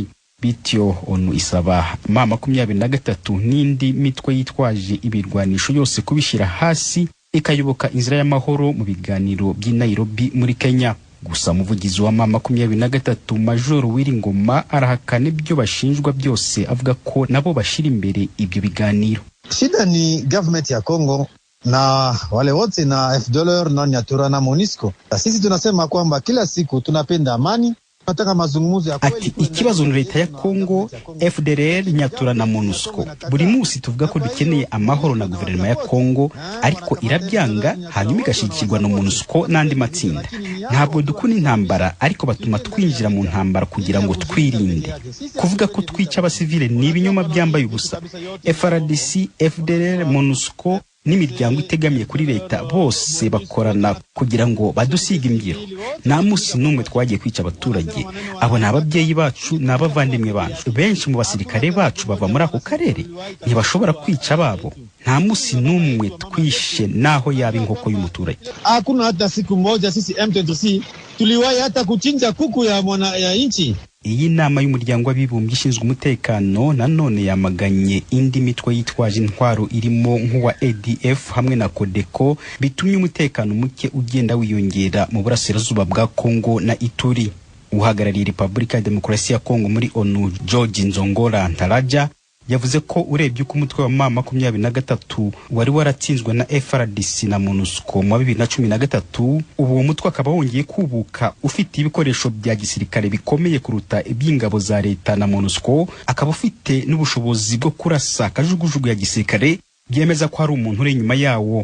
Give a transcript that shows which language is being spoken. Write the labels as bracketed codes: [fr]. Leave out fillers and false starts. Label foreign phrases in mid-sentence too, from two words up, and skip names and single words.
[rw] Bityo ONU isaba M23 n'indi mitwe yitwaje ibirwanisho yose kubishira hasi ikayoboka inzira y'amahoro mu biganiro by'i Nairobi muri Kenya. Gusa umuvugizi wa M23 Major Wiringoma arahakana ibyo bashinjwa byose, avuga ko nabo bashira imbere ibyo biganiro. [sw] Shida ni government ya Kongo na wale wote na FDLR na Nyatura na MONUSCO. Sisi tunasema kwamba kila siku tunapenda amani, tunataka mazungumzo ya kweli. [rw] Ikibazo ni leta ya Kongo, FDLR, Nyatura na MONUSCO. Buri munsi tuvuga ko dukeneye amahoro na guverinoma ya Kongo, ariko irabyanga hanyuma igashikirwa na MONUSCO n'andi matsinda. Ntabwo dukuna intambara, ariko batuma twinjira mu ntambara kugira ngo twirinde. Kuvuga ko twica abasivile ni ibinyoma byambaye ubusa. FARDC, FDLR, MONUSCO n'imiryango itegamiye kuri leta bose bakorana kugira ngo badusiga imbyiro. Nta musi n'umwe twagiye kwica abaturage. Abo ni ababyeyi bacu n'abavandimwe bacu. Benshi mu basirikare bacu bava muri ako karere, ntibashobora kwica babo. Nta musi n'umwe twishe naho yaba inkoko y'umuturage. [sw] Hakuna hata siku moja sisi M23 tuliwahi hata kuchinja kuku ya inchi. [rw] Iyi nama y'umuryango w'abibumbye ishinzwe umutekano nanone yamaganye indi mitwe yitwaje intwaro irimo nk'uwa ADF hamwe na Codeco, bitumye umutekano muke ugenda wiyongera mu burasirazuba bwa Kongo na Ituri. Uhagarariye Repubulika ya Demokarasi ya Kongo muri ONU George Nzongora Ntaraja yavuze ko urebye uko umutwe wa M23 wari waratsinzwe na FARDC na MONUSCO mu 2013, ubu umutwe akaba wongeye kubuka ufite ibikoresho bya gisirikare bikomeye kuruta iby'ingabo za leta na MONUSCO, akaba ufite n'ubushobozi bwo kurasa kajugujugu ya gisirikare, byemeza ko hari umuntu uri inyuma yawo.